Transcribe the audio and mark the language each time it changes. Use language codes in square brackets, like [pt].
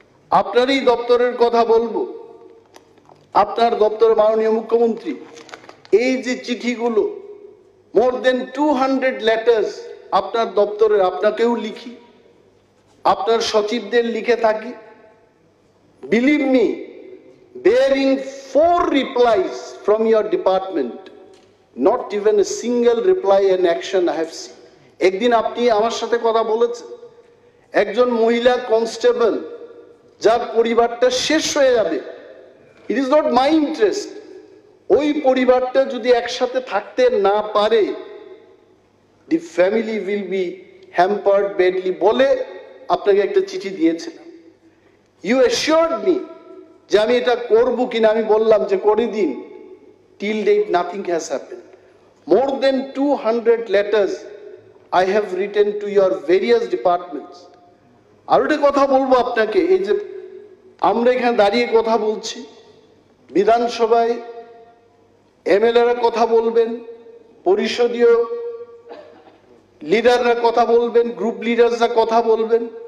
[bn] আপনার এই দপ্তরের কথা বলবো, আপনার দপ্তর মাননীয় মুখ্যমন্ত্রী এই যে চিঠিগুলো, [en] more than 200 letters [bn] আপনার দপ্তরের, আপনাকেও লিখি, আপনার সচিবদের লিখে থাকি। [en] Believe me, bearing 4 replies from your department, not even a single reply and action I have seen. [bn] একদিন আপনি আমার সাথে কথা বলেছেন, একজন মহিলা কনস্টেবল যার পরিবারটা শেষ হয়ে যাবে, [en] it is not my interest, [bn] ওই পরিবারটা যদি একসাথে থাকতে না পারে, [en] the family will be hampered badly [bn] বলে আপনাকে একটা চিঠি দিয়েছিলাম। [en] you assured me [bn] যে আমি এটা করবো কিনা, আমি বললাম যে করে দিন। [en] Till date nothing has happened. More than 200 letters I have written to your various departments. [bn] আর একটা কথা বলবো আপনাকে, এই যে আমরা এখানে দাঁড়িয়ে কথা বলছি, বিধানসভায় এমএলএরা কথা বলবেন, পরিষদীয় লিডাররা কথা বলবেন, গ্রুপ লিডাররা কথা বলবেন।